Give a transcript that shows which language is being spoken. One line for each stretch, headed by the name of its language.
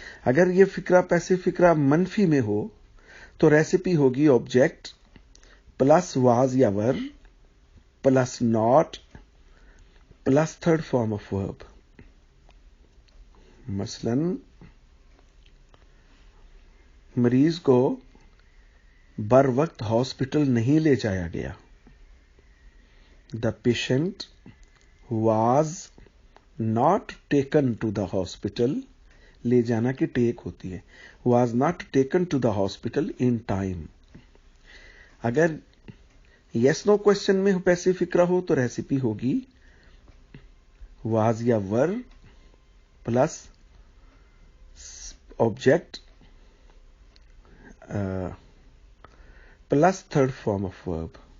Urdu: اگر یہ فکرہ پیسو فکرہ منفی میں ہو تو ریسیپی ہوگی آبجیکٹ پلس واز یا were plus not plus third form of verb. مثلا مریض کو بر وقت ہاسپٹل نہیں لے جایا گیا.
English: The patient was not taken to the hospital.
Urdu: لے جانا کی ٹیک ہوتی ہے.
English: Was not taken to the hospital in time.
Urdu: اگر یس نو کوشچن میں پیسو فکرہ ہو تو ریسیپی ہوگی واز یا were plus object plus third form of verb.